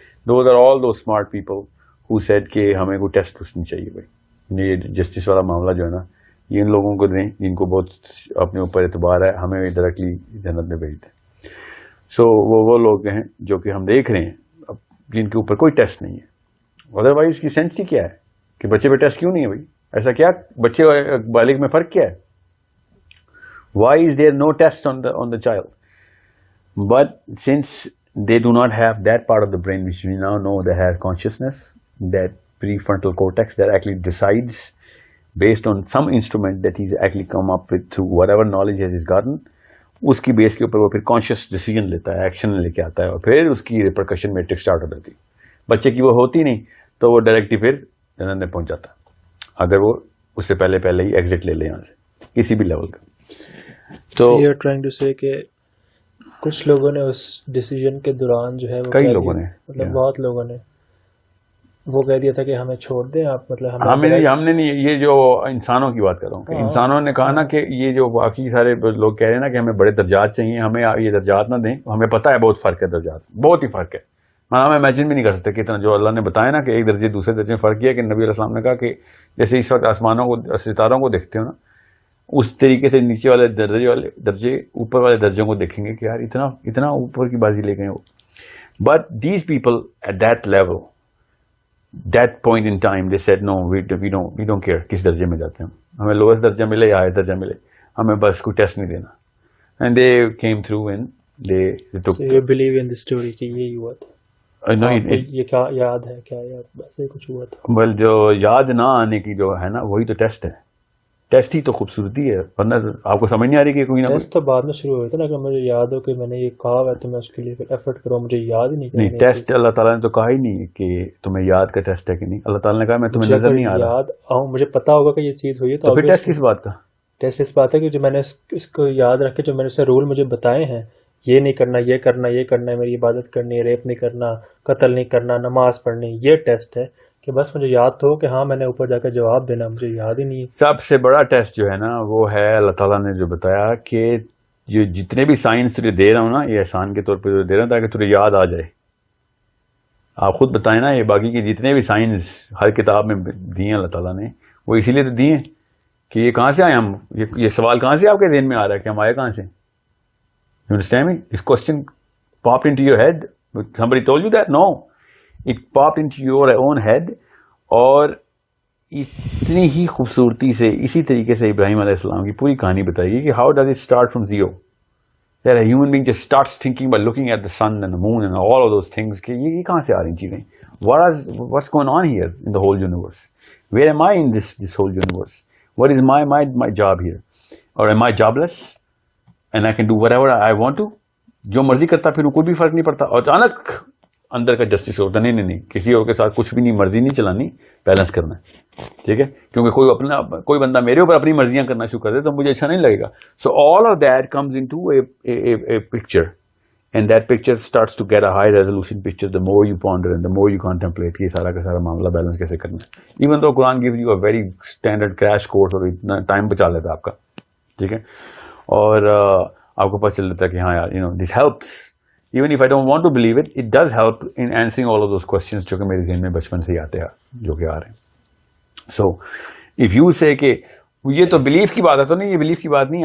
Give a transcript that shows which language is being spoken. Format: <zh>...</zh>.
<en>those are all those smart people who said</en> <ur>کہ ہمیں کوئی ٹیسٹ نہیں چاہیے بھائی, یہ جسٹس والا معاملہ جو ہے نا یہ ان لوگوں کو دیں جن کو بہت اپنے اوپر اعتبار ہے, ہمیں ڈائریکٹلی جنت میں بھیج دیں. سو وہ لوگ ہیں جو کہ ہم دیکھ رہے ہیں جن کے اوپر کوئی ٹیسٹ نہیں ہے. ادروائز اس کی سینس ہی کیا ہے کہ بچے پہ ٹیسٹ کیوں نہیں ہے بھائی, ایسا کیا بچے بالغ میں فرق کیا ہے,</ur> <en>Why is there no test on the child. But since they do not have that part of the brain which we now know they have consciousness, that prefrontal cortex that actually decides based on some instrument that he's actually come up with through whatever knowledge he has gotten,</en> <ur>اس کی بیس کے اوپر وہ پھر conscious decision لیتا ہے, action لے کے آتا ہے, اور پھر اس کی ریپرکشن میٹرک اسٹارٹ ہو جاتی. بچے کی وہ ہوتی نہیں تو وہ ڈائریکٹلی پھر جنت میں پہنچ جاتا اگر وہ اس سے پہلے ہی ایگزٹ لے لے یہاں سے کسی بھی لیول کا. تو</ur> <en>you are trying to say</en> <ur>کہ کچھ لوگوں نے اس ڈیسیجن کے دوران جو ہے کئی لوگوں نے مطلب بہت لوگوں نے وہ کہہ دیا تھا کہ ہمیں چھوڑ دیں آپ, مطلب ہم نے نہیں, یہ جو انسانوں کی بات کر رہا ہوں کہ انسانوں نے کہا نا کہ یہ جو باقی سارے لوگ کہہ رہے ہیں نا کہ ہمیں بڑے درجات چاہیے, ہمیں یہ درجات نہ دیں, ہمیں پتہ ہے بہت فرق ہے درجات, بہت ہی فرق ہے. ہم امیجن بھی نہیں کر سکتے کتنا جو اللہ نے بتایا نا کہ ایک درجے دوسرے درجے میں فرق کیا کہ نبی علیہ السلام نے کہا کہ جیسے اس وقت آسمانوں کو ستاروں کو دیکھتے ہو نا, اس طریقے سے نیچے والے درجے اوپر والے درجوں کو دیکھیں گے کہ یار اتنا اوپر کی بازی لے گئے وہ.</ur> <en>but these people at that level, that point in time they said no we don't care</en> <ur>کس درجے میں جاتے ہیں, ہمیں لوئسٹ درجہ ملے یا ہائر درجہ ملے, ہمیں بس کوئی ٹیسٹ نہیں دینا.</ur> <en>And they came through and they took. So you believe in this story</en> <ur>کہ یہی ہوا تھا؟</ur> <en>No,</en> <ur>یہ کیا یاد ہے, کیا یاد ویسے ہی کچھ ہوا تھا؟ بل جو یاد نہ آنے کی جو ہے نا وہی تو ٹیسٹ ہے. ٹیسٹ ہی تو خوبصورتی ہے, ورنہ آپ کو سمجھ نہیں آ رہی کہ کوئی نہ ٹیسٹ تو بعد میں شروع ہوئے تھے نا, کہ مجھے یاد ہو کہ میں نے یہ کہا ہوا تو میں اس کے لیے پھر ایفرٹ کروں, مجھے یاد ہی نہیں. ٹیسٹ اللہ تعالیٰ نے تو کہا ہی نہیں کہ تمہیں یاد کا ٹیسٹ ہے کہ نہیں. اللہ تعالیٰ نے کہا میں تمہیں نظر نہیں آ رہا, یاد آؤں مجھے پتا ہوگا کہ یہ چیز ہوئی ہے تو پھر ٹیسٹ کس بات کا؟ ٹیسٹ اس بات ہے کہ جو میں نے اس کو یاد رکھے, جو میں نے اسے رول مجھے بتائے ہیں, یہ نہیں کرنا, یہ کرنا, یہ کرنا ہے, میری عبادت کرنی ہے, ریپ نہیں کرنا, قتل نہیں کرنا, نماز پڑھنی, یہ ٹیسٹ ہے کہ بس مجھے یاد تو ہو کہ ہاں میں نے اوپر جا کے جواب دینا, مجھے یاد ہی نہیں ہے. سب سے بڑا ٹیسٹ جو ہے نا وہ ہے اللہ تعالیٰ نے جو بتایا کہ یہ جتنے بھی سائنس تجھے دے رہا ہوں نا, یہ احسان کے طور پہ دے رہا ہوں تاکہ تجھے یاد آ جائے. آپ خود بتائیں نا, یہ باقی کی جتنے بھی سائنس ہر کتاب میں دی ہیں اللہ تعالیٰ نے, وہ اسی لیے تو دی ہیں کہ یہ کہاں سے آئے ہم, یہ سوال کہاں سے آپ کے ذہن میں آ رہا ہے کہ ہم آئے کہاں سے.</ur> <en>You understand me? This question popped into your head. Somebody told you that? No. It popped into your own head.</en> <ur>اور اتنی ہی خوبصورتی سے اسی طریقے سے ابراہیم علیہ السلام کی پوری کہانی بتائی گئی کہ</ur> <en>how does it start from zero? That a human being just starts thinking by looking at the sun and the moon and all of those things</en> <ur>کہ یہ کہاں سے آ رہی چیزیں.</ur> <en>What's going on here in the whole universe? Where am I in this whole universe? What is my job here? Or am I jobless? And I can do whatever I want to.</en> <ur>جو مرضی کرتا پھر کوئی بھی فرق نہیں پڑتا. اور اچانک اندر کا جسٹس ہوتا نہیں کسی اور کے ساتھ کچھ بھی نہیں, مرضی نہیں چلانی, بیلنس کرنا ہے, ٹھیک ہے, کیونکہ کوئی بندہ میرے اوپر اپنی مرضیاں کرنا شروع کر دے تو مجھے اچھا نہیں لگے گا.</ur> <en>so all of that comes into a picture, and that picture starts to get a high resolution picture the more you ponder and the more you contemplate</en> <ur>یہ سارا کا سارا معاملہ بیلنس کیسے کرنا ہے.</ur> <en>even تو قرآن gives you a very standard crash course</en> <ur>اور اتنا ٹائم بچا لیتا ہے آپ کا, ٹھیک ہے, اور آپ کو پتہ چل جاتا ہے کہ ہاں یار</ur> <en>this helps. Even if I don't want to believe it, it does help in answering all of those questions</en> <ur>جو کہ میرے ذہن میں بچپن سے ہی آتے ہیں, جو کہ آ رہے ہیں.</ur> <en>So if you say</en> <ur>کہ یہ تو بلیف کی بات ہے, تو نہیں, یہ بلیف کی بات نہیں.</ur>